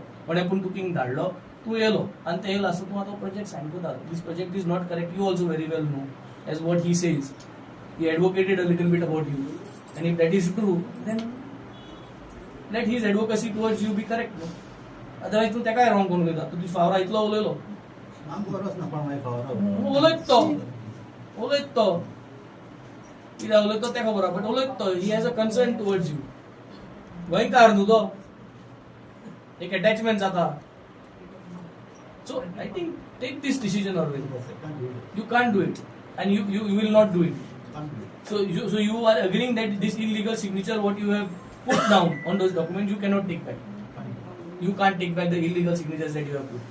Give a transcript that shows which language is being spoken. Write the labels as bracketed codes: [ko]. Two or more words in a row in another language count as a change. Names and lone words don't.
[en] When I put to King Dadlo, to yellow, and the yellow project signed to that. This project is not correct. You also very well know as what he says. He advocated a little bit about you, and if that is true, then let his advocacy towards you be correct. No? Otherwise, [kok] तू तेका wrong करून घेता. तू ती फावरा इतलो उलयलो. उलयतो. कित्याक उलयतो तेका बरो, but उलयतो. [en] He has a concern towards you. [kok] गोंयकार न्हू तो. एक attachment जाता. [en] So I think take this decision already. You can't do it, and you will not do it. So you are agreeing that this illegal signature what you have put down on those documents, you cannot take back. You can't take back the illegal signatures that you have put.